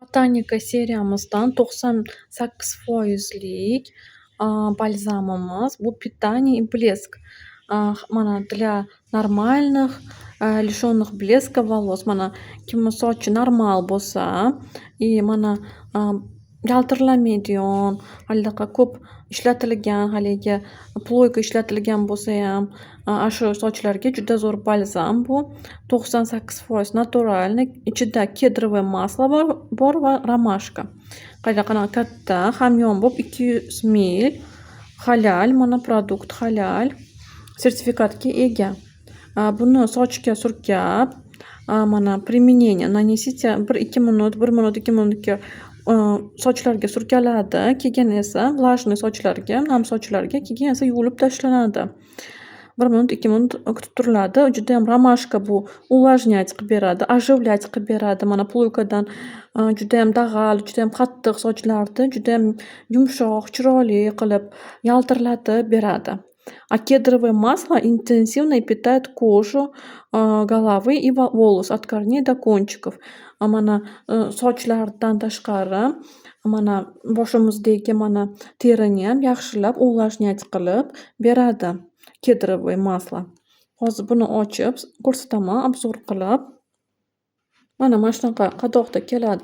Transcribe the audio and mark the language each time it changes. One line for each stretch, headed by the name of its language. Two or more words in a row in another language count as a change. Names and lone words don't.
Uzbek: Botanika seriyamizdan 98% balzamimiz.
Russian: Bu питание и блеск. Mana для нормальных, лишённых блеска волос.
Uzbek: Mana kimni sochi normal bo'lsa и mana yaltirlamaydigan, halidaqa ko'p ishlatilgan, haligi ployka ishlatilgan bo'lsayam, shu sochlarga juda zo'r balzam bu. 98% naturalniy. Ichida
Russian: кедровое масло
Uzbek: bor va romashka. Qanaqa katta, hamyonbop 200 ml. Halal, mana produkt halal. Sertifikatga ega. Buni sochga surkab, mana
Russian: применение нанесите
Uzbek: 1-2 minut, 1 minut, 2 minutga sochlarga surkaladi. Keyin esa влажный sochlarga, nam sochlarga, keyin esa yuvib tashlanadi. 1 minut, 2 minut kutib turiladi. Juda ham romashka bu увлажнять qilib beradi, оживлять qilib beradi. Mana ploykadan juda ham dag'al, juda ham qattiq sochlarni juda ham yumshoq, chiroyli qilib yaltirlatib beradi.
Russian: А кедровое масло интенсивно питает кожу головы и волос от корней до кончиков.
Uzbek: Mana sochlardan tashqari, mana boshimizdagi mana terini ham yaxshilab увлажнять qilib beradi
Russian: кедровое масло.
Uzbek: Hozir buni ochib ko'rsataman obzor qilib. Mana shunaqa qadoqda keladi.